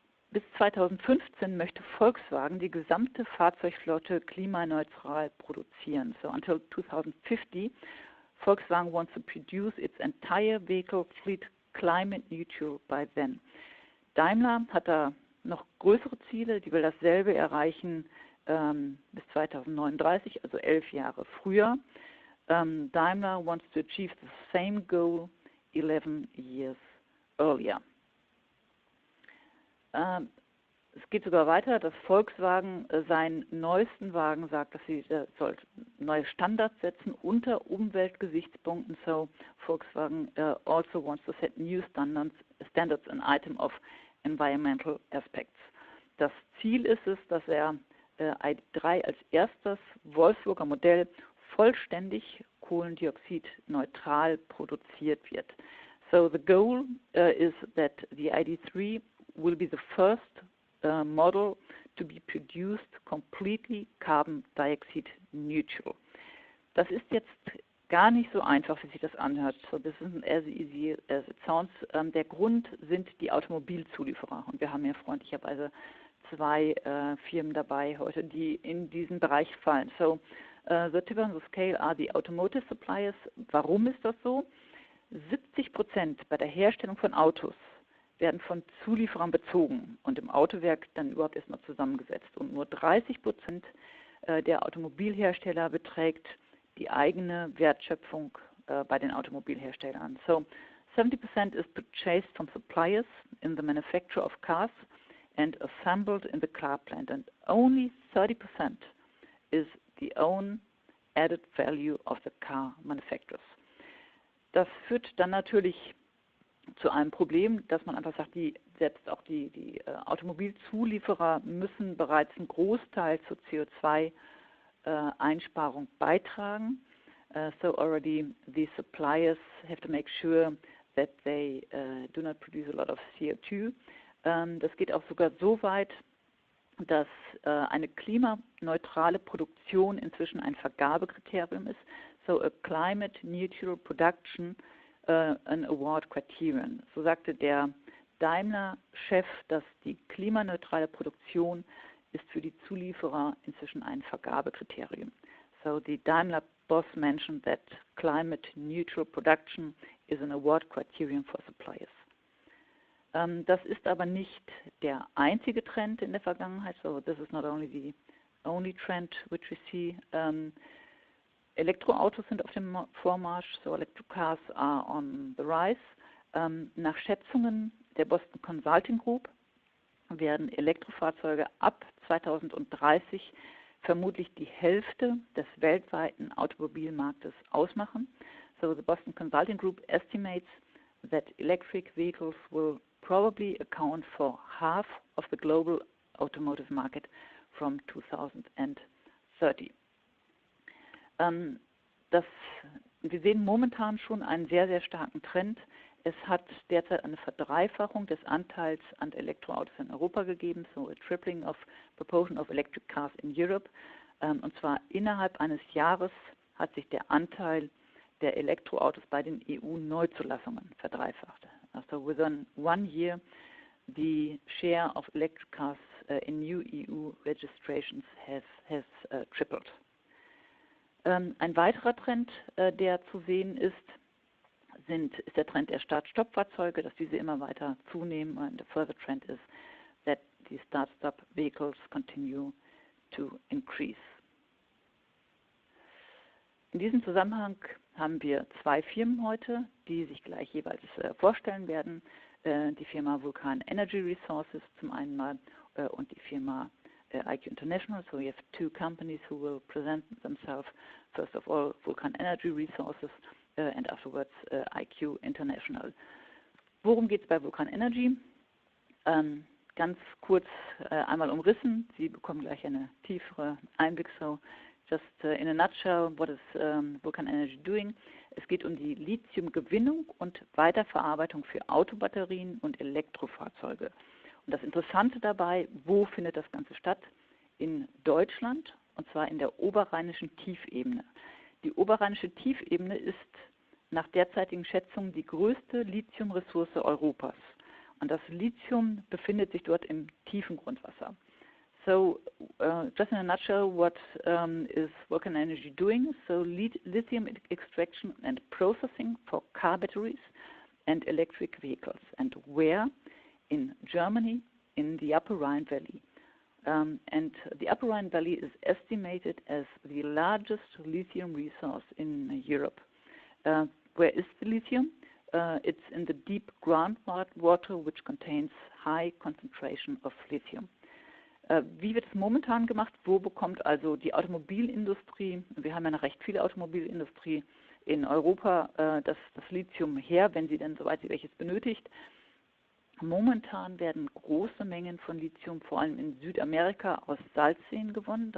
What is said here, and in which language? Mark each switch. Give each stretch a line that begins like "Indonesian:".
German: Bis 2015 möchte Volkswagen die gesamte Fahrzeugflotte klimaneutral produzieren.
English: So until 2050, Volkswagen wants to produce its entire vehicle fleet climate neutral by then.
German: Daimler hat da noch größere Ziele, die will dasselbe erreichen bis 2039, also 11 Jahre früher.
English: Daimler wants to achieve the same goal 11 years earlier.
German: Es geht sogar weiter, dass Volkswagen seinen neuesten Wagen sagt, dass sie soll neue Standards setzen unter Umweltgesichtspunkten.
English: So Volkswagen also wants to set new standards an item of environmental aspects.
German: Das Ziel ist es, dass ID.3 als erstes Wolfsburger Modell vollständig kohlendioxidneutral produziert wird.
English: So the goal is that the ID.3 will be the first model to be produced completely carbon dioxide neutral.
German: Das ist jetzt gar nicht so einfach, wie sich das anhört.
English: So this isn't as easy as it sounds.
German: Der Grund sind die Automobilzulieferer. Und wir haben ja freundlicherweise 2 Firmen dabei heute, die in diesen Bereich fallen.
English: So the tip on the scale are the automotive suppliers.
German: Warum ist das so? 70% bei der Herstellung von Autos werden von Zulieferern bezogen und im Autowerk dann überhaupt erstmal zusammengesetzt. Und nur 30% der Automobilhersteller beträgt die eigene Wertschöpfung bei den Automobilherstellern.
English: So 70% is purchased from suppliers in the manufacture of cars and assembled in the car plant, and only 30% is the own added value of the car manufacturers.
German: Das führt dann natürlich zu einem Problem, dass man einfach sagt, selbst auch die Automobilzulieferer müssen bereits einen Großteil zur CO2 Einsparung beitragen.
English: So already the suppliers have to make sure that they do not produce a lot of CO2.
German: Das geht auch sogar so weit, dass eine klimaneutrale Produktion inzwischen ein Vergabekriterium ist.
English: So a climate neutral production an award criterion.
German: So sagte der Daimler-Chef, dass die klimaneutrale Produktion ist für die Zulieferer inzwischen ein Vergabekriterium.
English: So the Daimler boss mentioned that climate neutral production is an award criterion for suppliers.
German: Das ist aber nicht der einzige Trend in der Vergangenheit.
English: So this is not only the only trend which we see.
German: Elektroautos sind auf dem Vormarsch,
English: so electric cars are on the rise.
German: Nach Schätzungen der Boston Consulting Group werden Elektrofahrzeuge ab 2030 vermutlich die Hälfte des weltweiten Automobilmarktes ausmachen.
English: So the Boston Consulting Group estimates that electric vehicles will probably account for half of the global automotive market from 2030.
German: Wir sehen momentan schon einen sehr, sehr starken Trend. Es hat derzeit eine Verdreifachung des Anteils an Elektroautos in Europa gegeben,
English: so a tripling of proportion of electric cars in Europe.
German: Und zwar innerhalb eines Jahres hat sich der Anteil der Elektroautos bei den EU-Neuzulassungen verdreifacht.
English: So within 1 year, the share of electric cars in new EU registrations has tripled.
German: Ein weiterer Trend, der zu sehen ist der Trend der Start-Stopp-Fahrzeuge, dass diese immer weiter zunehmen.
English: And the further trend is that the start-stop vehicles continue to increase.
German: In diesem Zusammenhang haben wir 2 Firmen heute, die sich gleich jeweils vorstellen werden. Die Firma Vulcan Energy Resources zum einen mal und die Firma IQ International.
English: So we have 2 companies who will present themselves. First of all, Vulcan Energy Resources and afterwards IQ International.
German: Worum geht es bei Vulcan Energy? Ganz kurz einmal umrissen. Sie bekommen gleich eine tiefere Einblick.
English: So just in a nutshell, what is Vulcan Energy doing?
German: Es geht um die Lithiumgewinnung und Weiterverarbeitung für Autobatterien und Elektrofahrzeuge. Und das Interessante dabei, wo findet das Ganze statt? In Deutschland, und zwar in der oberrheinischen Tiefebene. Die oberrheinische Tiefebene ist nach derzeitigen Schätzungen die größte Lithiumressource Europas. Und das Lithium befindet sich dort im tiefen Grundwasser.
English: So, just in a nutshell, what is Vulcan Energy doing? So, lithium extraction and processing for car batteries and electric vehicles. And where? In Germany, in the Upper Rhine Valley. And the Upper Rhine Valley is estimated as the largest lithium resource in Europe. Where is the lithium? It's in the deep groundwater, which contains high concentration of lithium.
German: Wie wird es momentan gemacht? Wo bekommt also die Automobilindustrie, wir haben ja noch recht viele Automobilindustrie in Europa, das Lithium her, wenn sie denn, soweit sie welches benötigt? Momentan werden große Mengen von Lithium, vor allem in Südamerika, aus Salzseen gewonnen.